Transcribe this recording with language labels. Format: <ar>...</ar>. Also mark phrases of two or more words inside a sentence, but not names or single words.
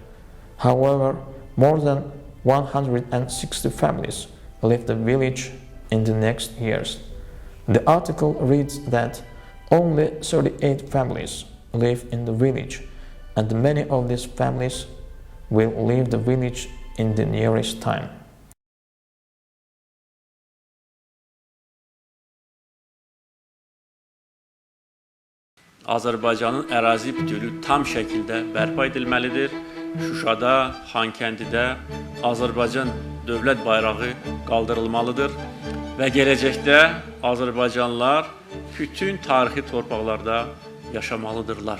<en>However, more than 160 families left the village in the next years. The article reads that only 38 families live in the village, and many of these families will leave the village in the nearest time.</en> <az>Azərbaycanın ərazi bütövlüyü tam şəkildə bərpa edilməlidir. Şuşada, Xankəndidə Azərbaycan dövlət bayrağı qaldırılmalıdır və gələcəkdə Azərbaycanlılar bütün tarixi torpaqlarda yaşamalıdırlar.</az>